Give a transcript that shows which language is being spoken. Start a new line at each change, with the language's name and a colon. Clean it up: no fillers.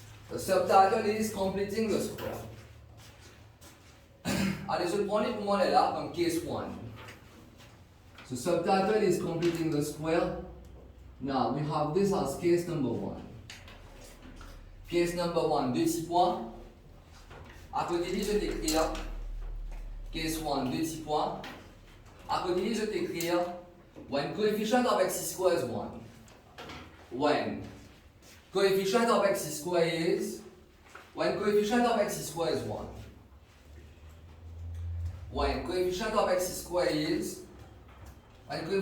English: The subtitle is completing the square.
French: Allez, je prends les pour moi là comme case 1.
English: So subtitle is completing the square. Now we have this as case number 1. Case number 1,
French: 2 petits points. À côté de je t'écris case 1, 2 petits points. À côté de je t'écris
English: when coefficient of x square is 1. When coefficient of x square is 1. When coefficient of x square is 1.